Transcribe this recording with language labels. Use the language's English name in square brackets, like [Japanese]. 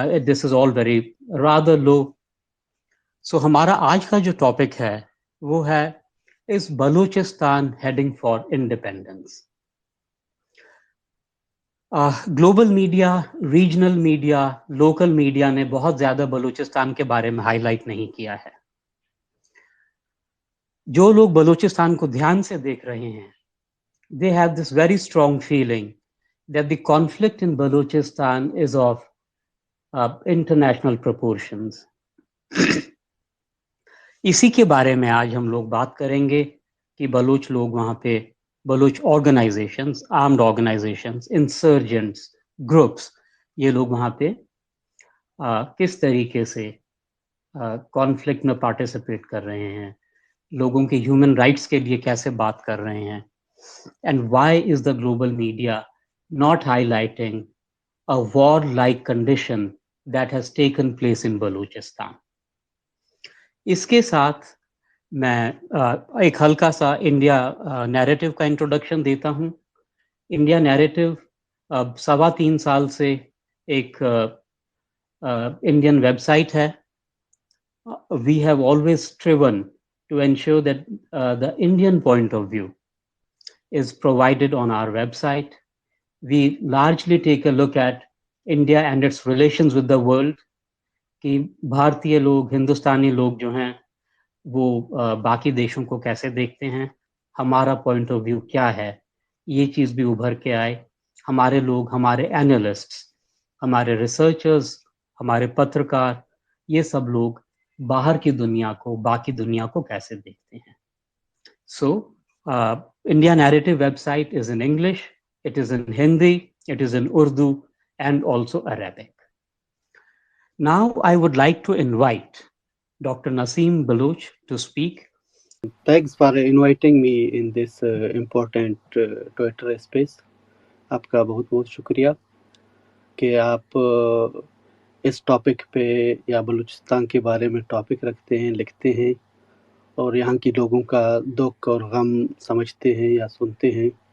[English] This is all very rather low. [Hindi] So हमारा आज का जो टॉपिक है वो है इस Balochistan heading for independence. Global media, regional media, local media ने बहुत ज्यादा बलूचिस्तान के बारे में हाईलाइट नहीं किया है. जो लोग बलूचिस्तान को ध्यान से देख रहे हैं, [English] they have this very strong feeling that the conflict in Balochistan is of international proportions. [Hindi] इसी के बारे में आज हम लोग बात करेंगे कि बलूच लोग वहाँ पे, Baloch organisations, armed organisations, insurgents, groups, ये लोग वहाँ पे किस तरीके से कॉन्फ्लिक्ट में पार्टिसिपेट कर रहे हैं, लोगों के ह्यूमन राइट्स के लिए कैसे बात कर रहे हैं, [English] And why is the global media not highlighting a war like condition that has taken place in Balochistan. [Hindi] इसके साथ मैं एक हल्का सा इंडिया नैरेटिव का इंट्रोडक्शन देता हूँ. इंडिया नैरेटिव 3.25 साल से एक इंडियन वेबसाइट है. [English] We have always striven to ensure that the Indian point of view is provided on our website. We largely take a look at India and its relations with the world. [Hindi] कि भारतीय लोग, हिंदुस्तानी लोग जो हैं वो बाकी देशों को कैसे देखते हैं, हमारा पॉइंट ऑफ व्यू क्या है, ये चीज़ भी उभर के आए. हमारे लोग, हमारे एनालिस्ट्स, हमारे रिसर्चर्स, हमारे पत्रकार, ये सब लोग बाहर की दुनिया को, बाकी दुनिया को कैसे देखते हैं. [English] So India narrative website is in English, it is in Hindi, it is in Urdu and also Arabic. Now I would like to invite Dr. Naseem Baloch to speak. Thanks for inviting me in this important Twitter space. [Hindi] आपका बहुत बहुत शुक्रिया कि आप इस topic पे या बलूचिस्तान के बारे में टॉपिक रखते हैं, लिखते हैं और यहाँ के लोगों का दुख और गम समझते हैं या सुनते हैं.